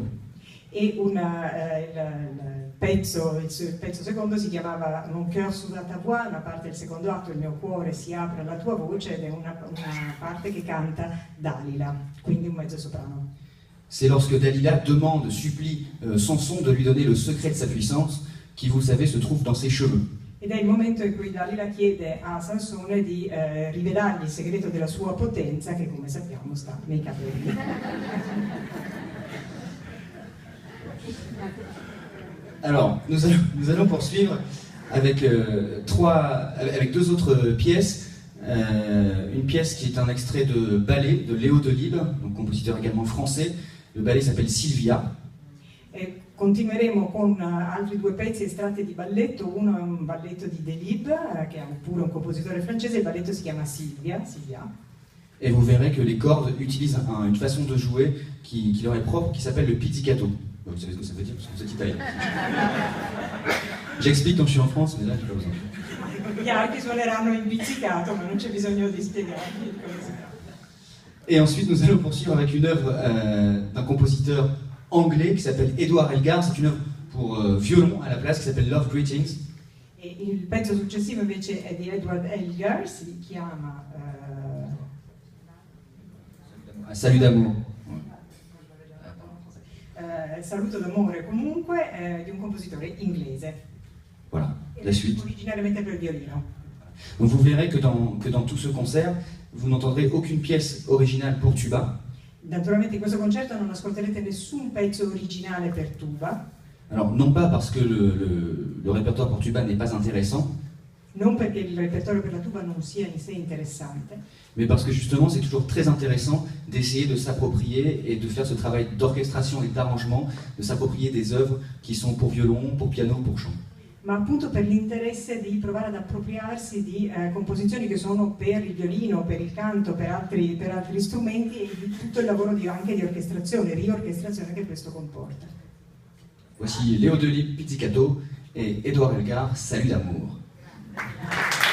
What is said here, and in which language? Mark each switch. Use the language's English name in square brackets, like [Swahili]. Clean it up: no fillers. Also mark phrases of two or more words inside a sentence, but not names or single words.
[Italian] E il pezzo secondo si chiamava Mon cœur s'ouvre à ta voix, una parte del secondo atto, il mio cuore si apre alla tua voce, ed è una parte che canta Dalila, quindi un mezzo soprano. [French] C'est lorsque Dalila demande, supplie Samson de lui donner le secret de sa puissance, qui, vous savez, se trouve dans ses cheveux. [Italian] Ed è il momento in cui Dalila chiede a Sansone di rivelargli il segreto della sua potenza, che come sappiamo sta nei capelli. [French] Alors, nous allons poursuivre avec deux autres pièces. Une pièce qui est un extrait de ballet de Léo Delibes, donc compositeur également français. Le ballet s'appelle Sylvia. [Italian] E continueremo con altri due pezzi estratti di balletto. Uno è un balletto di Delibes, che è pure un compositore francese. Il balletto si chiama Sylvia. [French] Et vous verrez que les cordes utilisent une façon de jouer qui leur est propre, qui s'appelle le pizzicato. Vous savez ce que ça veut dire, parce que vous êtes italien. J'explique quand je suis en France, mais là, j'ai pas besoin. [Italian] Gli altri suoneranno in pizzicato, ma non c'è bisogno di spiegarvi come si fa. [French] Et ensuite, nous allons poursuivre avec une œuvre d'un compositeur anglais qui s'appelle Edward Elgar. C'est une œuvre pour violon à la place qui s'appelle Love Greetings. [Italian] E il pezzo successivo invece è di Edward Elgar, si chiama Salut d'amour. Saluto d'amore comunque, di un compositore inglese. [French] Voilà, la suite. [Italian] Originariamente per violino. [French] Donc vous verrez que dans tout ce concert, vous n'entendrez aucune pièce originale pour tuba. [Italian] Naturalmente in questo concerto non ascolterete nessun pezzo originale per tuba. [French] Alors non pas parce que le répertoire pour tuba n'est pas intéressant, [Italian] non perché il repertorio per la tuba non sia in sé interessante, [French] mais parce que justement c'est toujours très intéressant d'essayer de s'approprier et de faire ce travail d'orchestration et d'arrangement, de s'approprier des œuvres qui sont pour violon, pour piano, pour chant. [Italian] Ma appunto per l'interesse di provare ad appropriarsi di composizioni che sono per il violino, per il canto, per altri strumenti, e di tutto il lavoro anche di orchestrazione, riorchestrazione che questo comporta. [French] Voici Léo Delibes, pizzicato, et Edward Elgar, Salut d'amour.